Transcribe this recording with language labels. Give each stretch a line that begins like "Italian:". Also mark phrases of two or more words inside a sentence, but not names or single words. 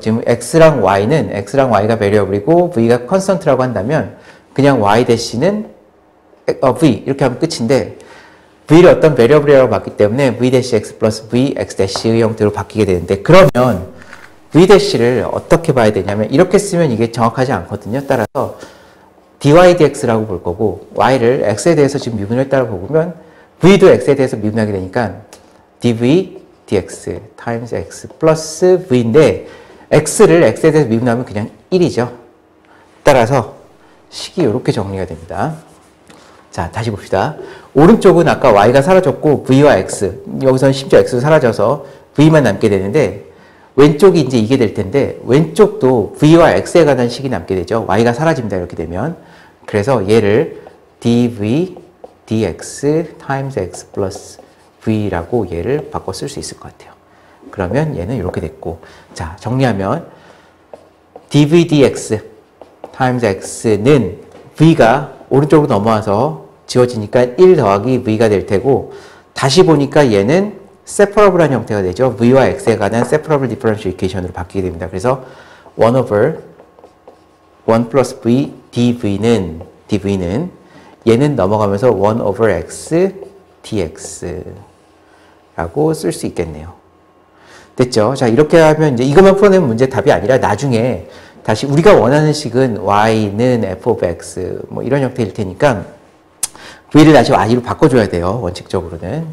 Korean: 지금 x랑 y가 베리어블이고 v가 컨스턴트라고 한다면 그냥 y-는 v 이렇게 하면 끝인데 v를 어떤 베리어블이라고 봤기 때문에 v-x 플러스 vx-의 형태로 바뀌게 되는데 그러면 v-를 어떻게 봐야 되냐면 이렇게 쓰면 이게 정확하지 않거든요. 따라서 dy dx라고 볼 거고 y를 x에 대해서 지금 미분을 했다고 보면 v도 x에 대해서 미분하게 되니까
English: dv dx times x
Korean: 플러스 v인데 x를 x에 대해서 미분하면 그냥 1이죠. 따라서 식이 이렇게 정리가 됩니다. 자, 다시 봅시다. 오른쪽은 아까 y가 사라졌고 v와 x, 여기서는 심지어 x도 사라져서 v만 남게 되는데 왼쪽이 이제 이게 될 텐데 왼쪽도 v와 x에 관한 식이 남게 되죠. y가 사라집니다. 이렇게 되면. 그래서 얘를
English: dv dx times x
Korean: 플러스 v라고 얘를 바꿔 쓸 수 있을 것 같아요. 그러면 얘는 이렇게 됐고 자, 정리하면
English: dv dx times x
Korean: 는 v가 오른쪽으로 넘어와서 지워지니까 1 더하기 v가 될 테고 다시 보니까 얘는 separable한 형태가 되죠. v와 x에 관한
English: separable differential equation
Korean: 으로 바뀌게 됩니다. 그래서
English: 1 over 1 plus v dv
Korean: 는 얘는 넘어가면서
English: 1 over x dx
Korean: 라고 쓸 수 있겠네요. 됐죠? 자, 이렇게 하면 이제 이것만 풀어내면 문제 답이 아니라 나중에 다시 우리가 원하는 식은 y는
English: f of x
Korean: 뭐 이런 형태일 테니까 v를 다시 y로 바꿔줘야 돼요. 원칙적으로는.